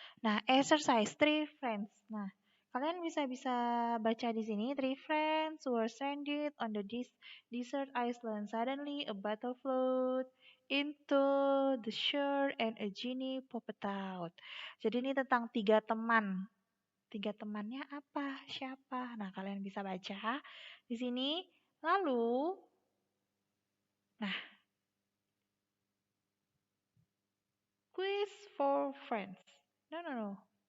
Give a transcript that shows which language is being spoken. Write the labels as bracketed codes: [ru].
[id] Nah, [en] exercise three friends. [id] Nah, kalian bisa baca di sini. [en] Three friends were stranded on the desert island. Suddenly, a battle flowed into the shore and a genie popped out. [id] Jadi ini tentang tiga teman. Tiga temannya apa? Siapa? Nah, kalian bisa baca di sini. Lalu, nah, quiz for friends. No.